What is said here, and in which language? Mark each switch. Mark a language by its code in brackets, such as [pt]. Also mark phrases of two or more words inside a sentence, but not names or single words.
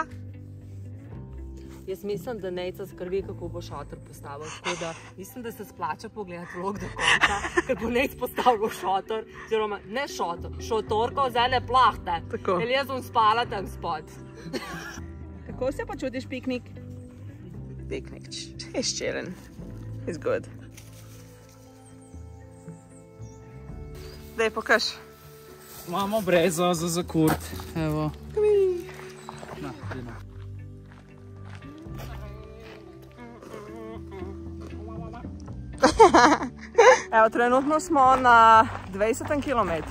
[sl] Jaz mislim, da Nejca skrbi, kako bo šotor postavil. Tako da mislim, da se splača pogledati vlog do konca, ker bo Nejc postavil šotor, oziroma ne šotor, šotorko z ene plahte. Tako. Ker jaz bom spala tam spod. Kako se počutiš, piknik? [en] Picnic. He's chilling. He's good. [sl] Daj, pokaž. Imamo brezo za kurt. Evo. Na, idemo. Evo, trenutno smo na 20 km.